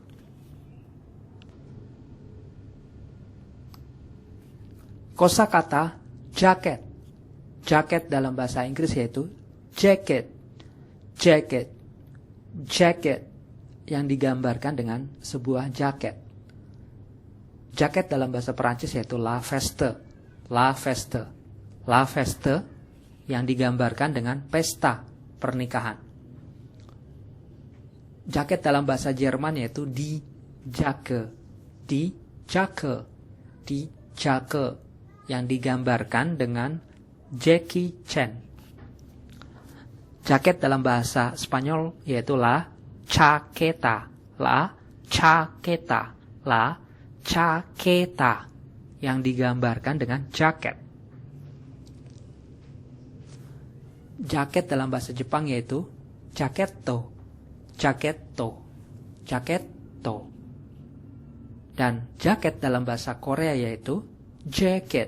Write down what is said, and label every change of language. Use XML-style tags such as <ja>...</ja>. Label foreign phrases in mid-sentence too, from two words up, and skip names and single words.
<id>Kosakata jaket. Jaket dalam bahasa Inggris yaitu jacket. Jacket. Jacket yang digambarkan dengan sebuah jaket. Jaket dalam bahasa Perancis yaitu</id> <fr>la veste. La veste. La veste</fr> <id>yang digambarkan dengan pesta pernikahan. Jaket dalam bahasa Jerman yaitu</id> <de>die Jacke. Die Jacke. Die Jacke</de> <id>yang digambarkan dengan Jackie Chan. Jaket dalam bahasa Spanyol yaitu</id> <es>la chaqueta. La chaqueta. La chaqueta</es> <id>yang digambarkan dengan jaket. Jaket dalam bahasa Jepang yaitu jaquetto. Jaquetto. Jaquetto. Dan jaket dalam bahasa Korea yaitu jacket.</id>